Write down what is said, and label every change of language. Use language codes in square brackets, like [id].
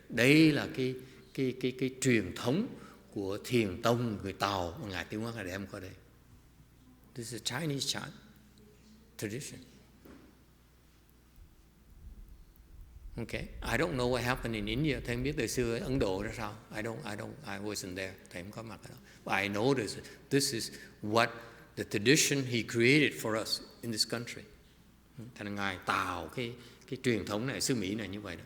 [vi] Đây là cái truyền thống của thiền tông người Tàu mà Ngài Tiến Hóa Ngài đem qua đây. [en] This is Chinese Chan tradition. Okay, I don't know what happened in India. [vi] Thầy không biết từ xưa Ấn Độ ra sao. [en] I wasn't there. [vi] Thầy không có mặt ở đó. [en] But I know this is what the tradition he created for us in this country. [vi] Thành Ngài tạo cái truyền thống này, xứ Mỹ này như vậy đó.